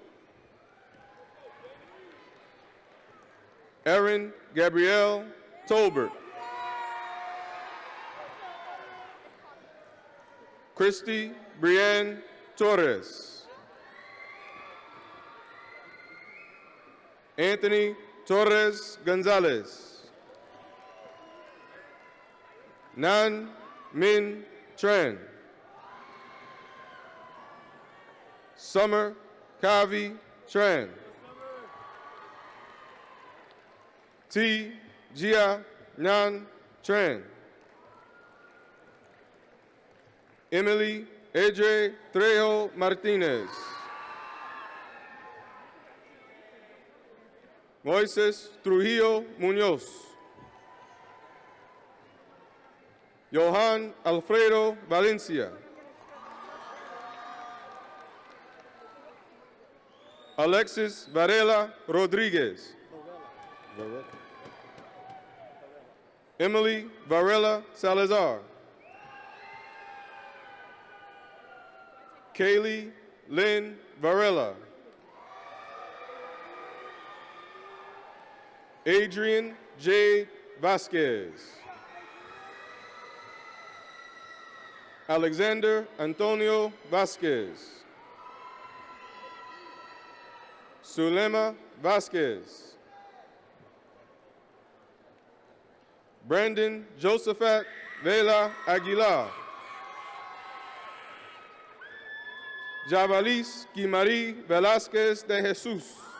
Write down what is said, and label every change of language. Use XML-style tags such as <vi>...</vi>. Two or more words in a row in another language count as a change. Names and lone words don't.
<en>Erin Gabrielle Tolbert. Christy Brianne Torres. Anthony Torres Gonzalez. Nan Min Tran. Summer Kavi Tran. T. Gia Nhan Tran. Emily Edre Trejo Martinez. Moises Trujillo Munoz. Johan Alfredo Valencia. Alexis Varela Rodriguez. Emily Varela Salazar. Kaylee Lynn Varela. Adrian J. Vasquez. Alexander Antonio Vasquez. Sulema Vasquez. Brandon Josephat Vela Aguilar. Javalis Guimari Velasquez de Jesus.</en>